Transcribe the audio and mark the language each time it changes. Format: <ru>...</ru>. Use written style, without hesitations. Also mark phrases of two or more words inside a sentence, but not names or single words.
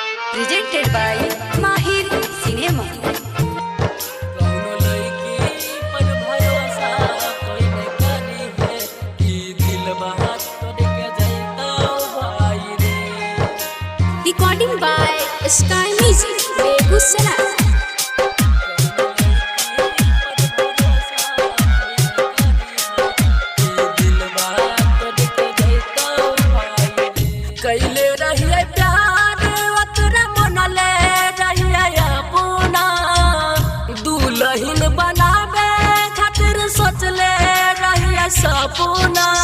<en>presented by Mahir Cinema. Recording by Sky Music, Begusara.</en> <bho>कैले रहिए प्यार ओतरा मनले रहिए अपना दुल्हन बनावे खातिर सोचले रहिए सपना</bho>